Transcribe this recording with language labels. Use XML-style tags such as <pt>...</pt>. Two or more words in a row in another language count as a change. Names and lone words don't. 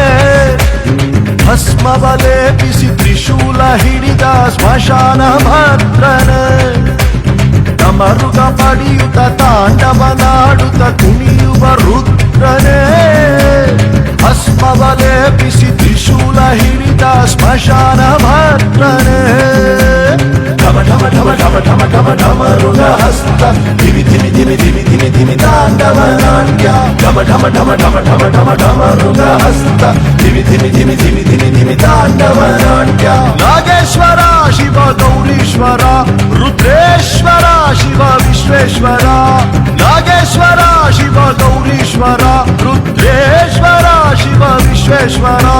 <kn>ಭಸ್ಮವ ಲೇಪಿಸಿ ತ್ರಿಶೂಲ ಹಿಡಿದ ಸ್ಮಶಾನ ಭದ್ರನೇ. ಡಮರುಗ ಬಡಿಯುತ್ತ ತಾಂಡವನಾಡುತ್ತ ಕುಣಿಯುವ ರುದ್ರನೇ. ಭಸ್ಮವ ಲೇಪಿಸಿ ತ್ರಿಶೂಲ ಹಿಡಿದ ಸ್ಮಶಾನ ಭದ್ರನೇ.</kn> <sa>ఢమ ఢమ ఢమ ఢమ ఢమ ఢమరుగ హస్త ధిమి ధిమి ధిమి ధిమి ధిమి ధిమి తాండవ నాట్య ఢమ ఢమ ఢమ ఢమ ఢమ ఢమ ఢమరుగ హస్త ధిమి ధిమి ధిమి ధిమి ధిమి ధిమి తాండవ నాట్య నాగేశ్వర శివ గౌరీశ్వర రుద్రేశ్వర శివ విశ్వేశ్వర నాగేశ్వర శివ గౌరీశ్వర రుద్రేశ్వర శివ విశ్వేశ్వర</sa>